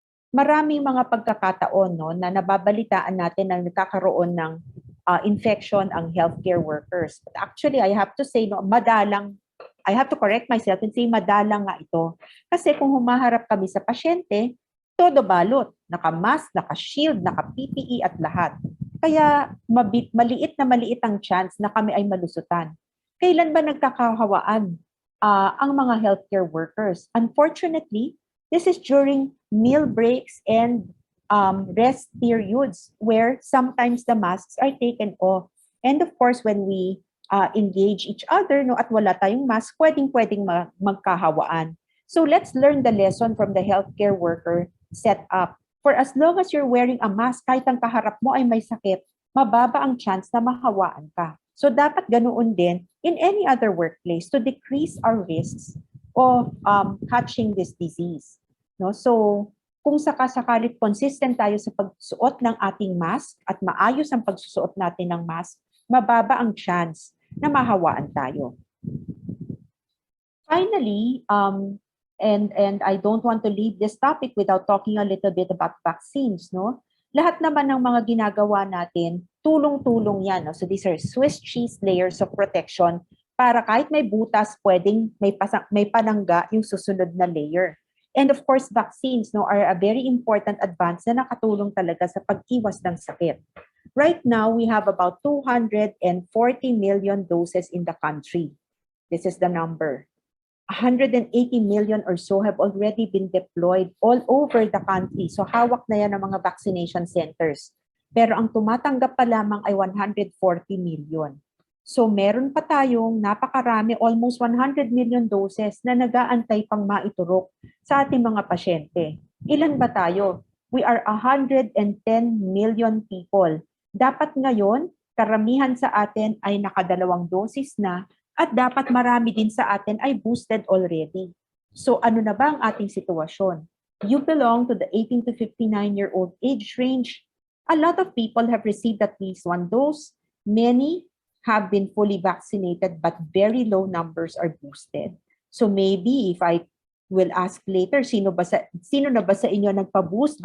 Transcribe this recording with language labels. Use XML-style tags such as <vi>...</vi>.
<tl>Maraming mga pagkakataon no, na nababalitaan natin na nagkakaroon ng infection ang healthcare workers.</tl> <en>But actually, I have to say, no, I have to correct myself and say</en> <tl>madalang nga ito. Kasi kung humaharap kami sa pasyente, todo balot, naka-mask, naka-shield, naka-PPE at lahat. Kaya maliit ang chance na kami ay malusutan. Kailan ba nagkakahawaan ang mga healthcare workers?</tl> <en>Unfortunately, this is during meal breaks and rest periods where sometimes the masks are taken off. And of course, when we engage each other no,</en> <tl>at wala tayong mask, pwedeng magkahawaan.</tl> <en>So let's learn the lesson from the healthcare worker setup. For as long as you're wearing a mask,</en> <tl>kahit ang kaharap mo ay may sakit, mababa ang chance na mahawaan ka.</tl> <en>So</en> <tl>dapat ganoon din</tl> <en>in any other workplace to decrease our risks of catching this disease.</en> <tl>No? So kung sakasakalit consistent tayo sa pagsuot ng ating mask at maayos ang pagsusuot natin ng mask, mababa ang chance na mahawaan tayo.</tl> <en>Finally, and I don't want to leave this topic without talking a little bit about vaccines, no?</en> <tl>Lahat naman ng mga ginagawa natin, tulong-tulong yan. No?</tl> <en>So these are Swiss cheese layers of protection</en> <tl>para kahit may butas, pwedeng may panangga yung susunod na layer.</tl> <en>And of course, vaccines no, are a very important advance</en> <tl>na nakatulong talaga sa pag-iwas ng sakit.</tl> <en>Right now, we have about 240 million doses in the country. This is the number. 180 million or so have already been deployed all over the country.</en> <tl>So hawak na yan ng mga vaccination centers. Pero ang tumatanggap pa lamang ay 140 million. So meron pa tayong napakarami, almost 100 million doses na nag-aantay pang maiturok sa ating mga pasyente. Ilan ba tayo?</tl> <en>We are 110 million people.</en> <tl>Dapat ngayon, karamihan sa atin ay nakadalawang dosis na at dapat marami din sa atin ay boosted already. So ano na ba ang ating sitwasyon?</tl> <en>You belong to the 18 to 59-year-old age range. A lot of people have received at least one dose. Many have been fully vaccinated but very low numbers are boosted. So maybe if I will ask later,</en> <tl>sino na ba sa inyo nagpa-boost?</tl>